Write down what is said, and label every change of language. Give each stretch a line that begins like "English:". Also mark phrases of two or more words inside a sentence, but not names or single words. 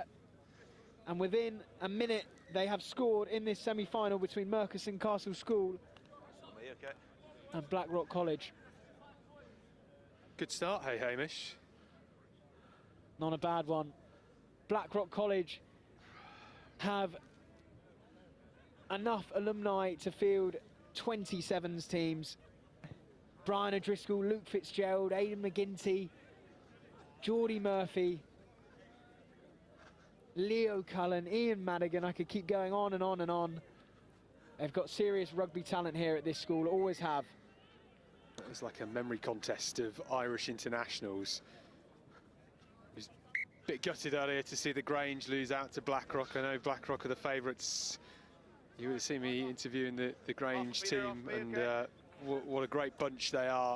English: And within a minute, they have scored in this semi-final between Murchison Castle School and BlackRock College. Good start, hey Hamish. Not a bad one. BlackRock College have enough alumni to field 27s teams. Brian O'Driscoll, Luke Fitzgerald, Aidan McGinty, Geordie Murphy, Leo Cullen, Ian Madigan. I could keep going on and on and on. They've got serious rugby talent here at this school, always have. It was like a memory contest of Irish internationals. I was a bit gutted earlier to see the Grange lose out to BlackRock. I know BlackRock are the favourites. You would have seen me interviewing the Grange team, and what a great bunch they are.